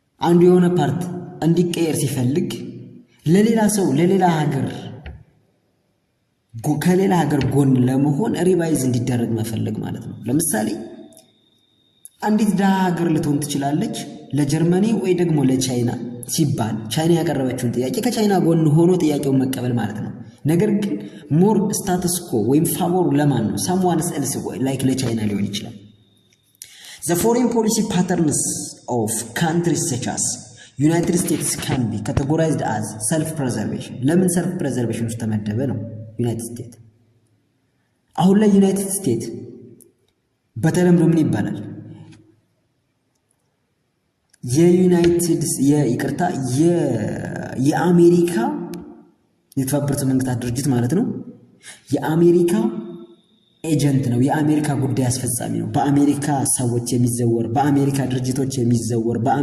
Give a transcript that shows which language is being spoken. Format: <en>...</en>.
<am>አንዱ የሆነ ፓርት እንዲቀየር ሲፈልግ ለሌላ ሰው ለሌላ ሀገር ከሌላ ሀገር ጎን ለመሆን ሪቫይዝ እንዲደረግ መፈለግ ማለት ነው። ለምሳሌ አንዲት ደሃ ሀገር ልትሆን ትችላለች ለጀርመኒ ወይ ደግሞ ለቻይና ሲባል ቻይና ያቀረበችውን ጥያቄ ከቻይና ጎን ሆኖ ጥያቄውን መቀበል ማለት ነው። ነገር ግን ሞር ስታተስ ኮ ወይም ፋቮሩ ለማን ነው?</am> <en>someone else like</en> <am>ለቻይና ሊሆን ይችላል።</am> <en>The foreign policy patterns of countries such as United States can be categorized as self-preservation.</en> <am>ለምን self preservation ውስጥ ተመደበ ነው? ዩናይትድ ስቴትስ አሁን ላይ ዩናይትድ ስቴትስ በተለምዶ ምን ይባላል? የአሜሪካ የተባበሩት መንግስታት ድርጅት ማለት ነው። የአሜሪካ ኤጀንት ነው። የአሜሪካ ጉዳይ አስፈጻሚ ነው። በአሜሪካ ሰዎች የሚዘወር፣ በአሜሪካ ድርጅቶች የሚዘወር፣</am>